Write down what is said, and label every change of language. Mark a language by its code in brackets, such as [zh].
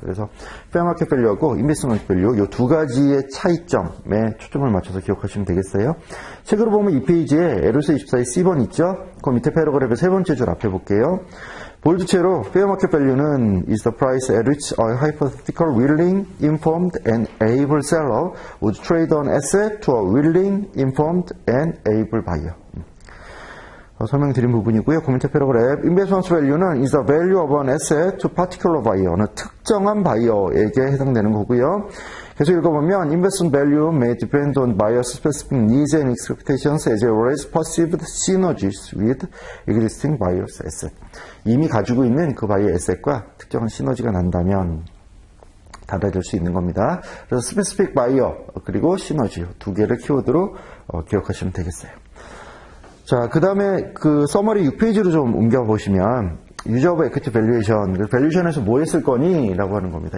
[ko] 그래서 페어 마켓 밸류하고 인베스트먼트 밸류 이 두 가지의 차이점에 초점을 맞춰서 기억하시면 되겠어요. 책으로 보면 이 페이지에 LOC24의 C번 있죠? 그 밑에 패러그래프의 세 번째 줄 앞에 볼게요. 볼드체로 페어 마켓 밸류는 [en] is the price at which a hypothetical willing, informed and able seller would trade an asset to a willing, informed and able buyer. [ko] 설명드린 부분이고요. 그 밑에 패러그래프 인베스트먼트 밸류는 [en] is the value of an asset to particular buyer. [ko] 어느 특정한 바이어에게 해당되는 거고요. 계속 읽어보면 [en] investment value may depend on buyer's specific needs and expectations as well as perceived synergies with existing buyer's asset. [ko] 이미 가지고 있는 그 바이어 에셋과 특정한 시너지가 난다면 달라질 수 있는 겁니다. 그래서 스페시픽 바이어 그리고 시너지 두 개를 키워드로 기억하시면 되겠어요. 자, 그 다음에 그 서머리 6페이지로 좀 옮겨보시면, 유저 오브 에퀴티 밸류에이션, 밸류에이션에서 뭐 했을 거니? 라고 하는 겁니다.